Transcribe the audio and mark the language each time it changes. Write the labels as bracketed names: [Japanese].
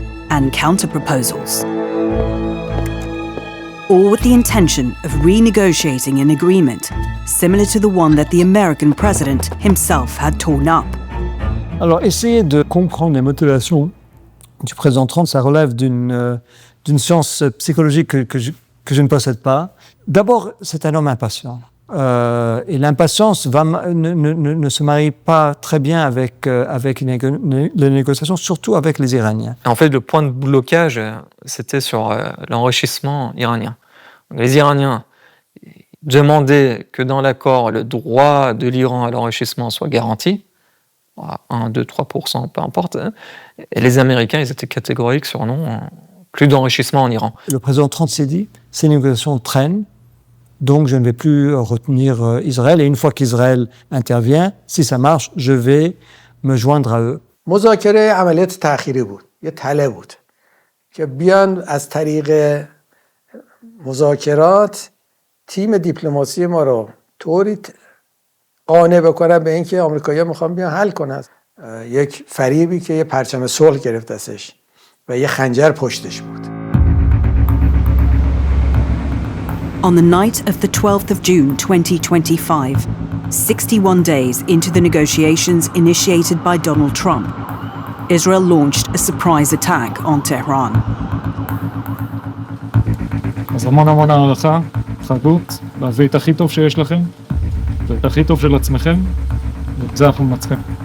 [English] and counter-proposals, all with the intention of renegotiating an agreement similar to the one that the American president himself had torn up. [French] Alors, essayer de comprendre les motivations du président Trump, ça relève d'une science psychologique que je ne possède pas. D'abord, c'est un homme impatient. Et l'impatience ne se marie pas très bien avec les négociations, surtout avec les Iraniens. En fait, le point de blocage, c'était sur l'enrichissement iranien. Donc, les Iraniens demandaient que dans l'accord, le droit de l'Iran à l'enrichissement soit garanti, à 1, 2, 3%, peu importe. Et les Américains, ils étaient catégoriques sur non, plus d'enrichissement en Iran. Le président Trump s'est dit, ces négociations traînent, donc je ne vais plus retenir Israël. Et une fois qu'Israël intervient, si ça marche, je vais me joindre à eux. [Persian] مذاکره عملیات تأخیری بود. یه تله بود که بیان از طریق مذاکرات تیم دیپلماسی ما رو طوری قانع بکنن به اینکه آمریکایی‌ها میخوان بیان حل کنن. یک فریبی که یه پرچم صلح گرفت ازش و یه خنجر پشتش بود. [English] On the night of the 12th of June 2025, 61 days into the negotiations initiated by Donald Trump, Israel launched a surprise attack on Tehran. [Hebrew] אז המון הערכה, חדות, להביא את הכי טוב שיש לכם, ואת הכי טוב של עצמכם, ואת זה אנחנו מנצחים.